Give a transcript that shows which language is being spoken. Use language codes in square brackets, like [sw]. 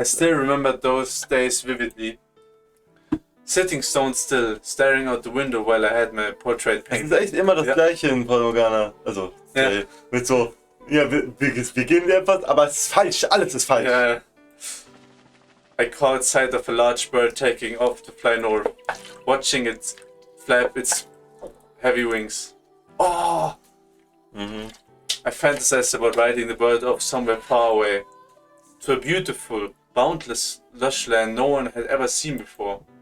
[en] I still remember those days vividly. Sitting stone still, staring out the window while I had my portrait [de] Es [en] painted. [de] ist echt immer das Gleiche in Fata Morgana. Also, mit so, ja, wir gehen etwas, aber es ist falsch, alles ist falsch. [en] Yeah. I caught sight of a large bird taking off to fly north, watching it flap its heavy wings. Oh! I fantasized about riding the bird off somewhere far away, to a beautiful, boundless, lush land no one had ever seen before.